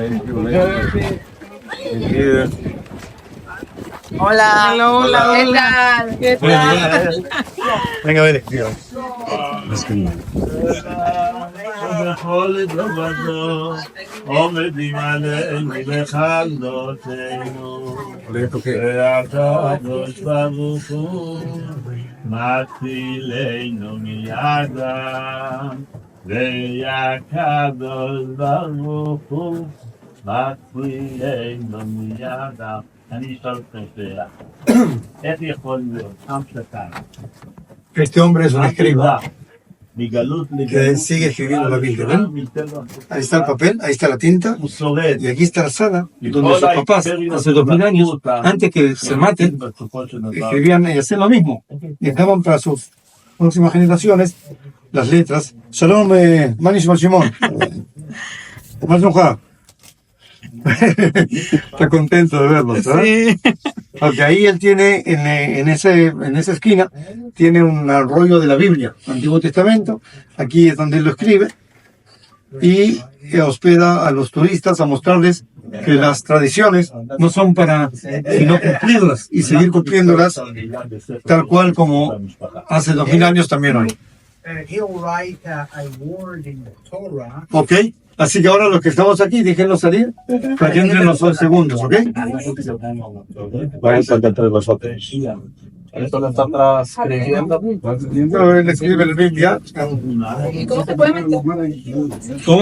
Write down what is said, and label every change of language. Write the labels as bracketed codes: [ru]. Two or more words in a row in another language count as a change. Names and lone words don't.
[es] Hola. Hello, hola. ¿Qué tal? Venga, a ver. [he] בכל טובתו, עומדים עלינו לכלותנו, והקדוש ברוך הוא מצילנו מידם, והקדוש ברוך הוא מצילנו מידם. אני אשאל אתכם שאלה, איך יכול להיות עם קטן [es] Este hombre es un escriba [he] מגלות [es] que sigue escribiendo la Biblia, ¿ven? Ahí está el papel, ahí está la tinta, [he] הוא שורד. [es] y aquí está la sala, donde sus papás, hace 2000 años, antes que se maten, escribían y hacían lo mismo. Dejaban para sus próximas generaciones las letras. Shalom, Manish Shimon. Está contento de verlos, ¿verdad? Sí. Porque ahí él tiene, en esa esquina, tiene un rollo de la Biblia, Antiguo Testamento. Aquí es donde él lo escribe. Y hospeda a los turistas a mostrarles que las tradiciones no son para sino cumplirlas y seguir cumpliéndolas tal cual como hace 2000 años también hoy. [en] He'll write a word in the Torah. [es] ¿Ok? Así que ahora los que estamos aquí, déjenlos salir para que entren los 2 segundos, ¿ok? Váyanse entre vosotros. Esto lo está escribiendo. No, él escribe la Biblia. ¿Cómo se puede meter? ¿Cómo?